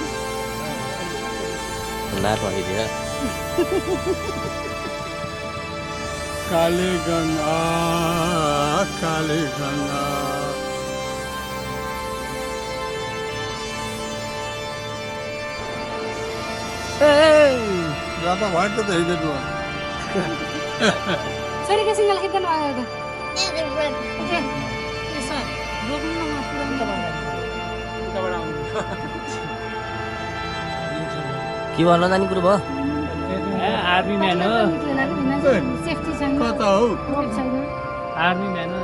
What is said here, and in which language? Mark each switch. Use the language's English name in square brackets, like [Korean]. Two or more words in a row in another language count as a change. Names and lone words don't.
[Nepali] काले गङ्गा काले गङ्गा जाता भयो त हेर्दै [Filipino] Sorry kasi nga kita na agad. [Nepali] के भन्न जाने कुरो भयो आर्मी म्यान हो Safety छैन. कता हौ छैन. आर्मी म्यान हो